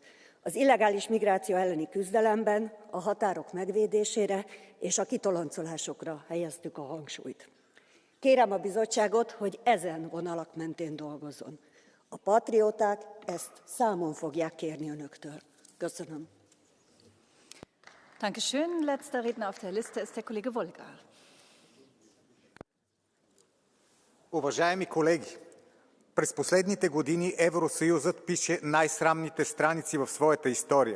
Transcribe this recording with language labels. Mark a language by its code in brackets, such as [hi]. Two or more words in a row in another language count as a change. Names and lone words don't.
[hu] Az illegális migráció elleni küzdelemben a határok megvédésére és a kitoloncolásokra helyeztük a hangsúlyt. Kérem a bizottságot, hogy ezen vonalak mentén dolgozzon. A patrióták ezt számon fogják kérni önöktől. Köszönöm. [de] Dankeschön. Letzter Redner auf der Liste ist der Kollege Wolgar. [bg] Уважаеми колеги, през последните години Евросъюзът пише най-срамните страници в своята история.